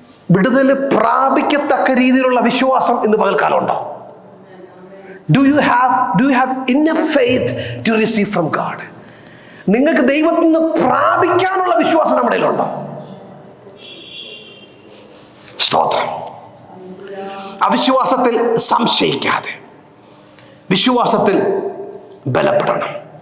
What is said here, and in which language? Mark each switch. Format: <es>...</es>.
<ml>വിടുതൽ പ്രാപിക്കത്തക്ക രീതിയിലുള്ള വിശ്വാസം ഇന്ന് പകൽക്കാലം ഉണ്ടോ?</ml> <en>Do you have enough faith to receive from God?</en> <ml>നിങ്ങൾക്ക് ദൈവത്തിൽ നിന്ന് പ്രാപിക്കാനുള്ള വിശ്വാസം നമ്മുടെ കയ്യിലുണ്ടോ? സ്തോത്രം. അവിശ്വാസത്തിൽ സംശയിക്കാതെ വിശ്വാസത്തിൽ ബലപ്പെടണം.</ml>